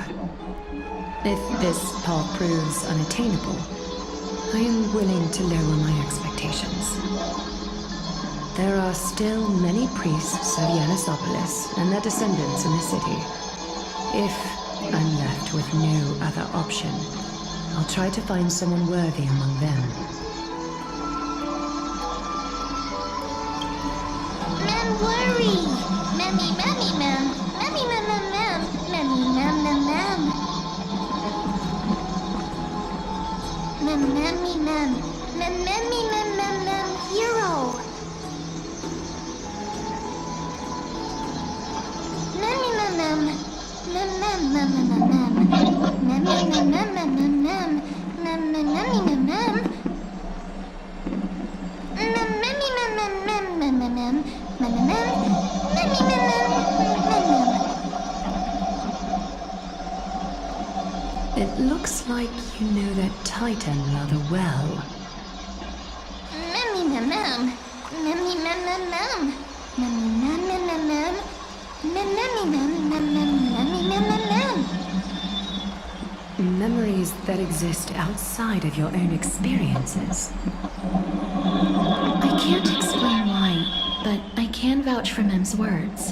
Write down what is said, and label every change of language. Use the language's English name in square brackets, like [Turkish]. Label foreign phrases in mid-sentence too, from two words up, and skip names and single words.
[English] If this path proves unattainable, I am willing to lower my expectations. There are still many priests of Yanisopolis and their descendants in the city. If I'm left with no other option, I'll try to find someone worthy among them. Mem worry. Memmy, memmy, mem. Memmy, mem, mem, mem. Memmy, mem, mem, mem. Mem, memmy, mem. Mem, memmy, mem, mem, mem. Hero. Memmy, mem, mem. Mem, mem, mem, mem, mem, mem. Memmy, mem, mem, mem, mem, mem. Mem, mem, memmy, mem, mem. Mem, memmy, mem, mem, mem, mem, mem, mem. Mem, mem, mem. Memmy, mem, mem, mem, mem. It looks like you know that Titan rather well. Memmy, mem, mem. Memmy, mem, mem, mem. Memmy, mem, mem, mem, mem. Mem, memmy, mem, mem, mem. Memmy, mem, mem, mem. Memories that exist outside of your own experiences. I can't explain why, but I can vouch for Mem's words.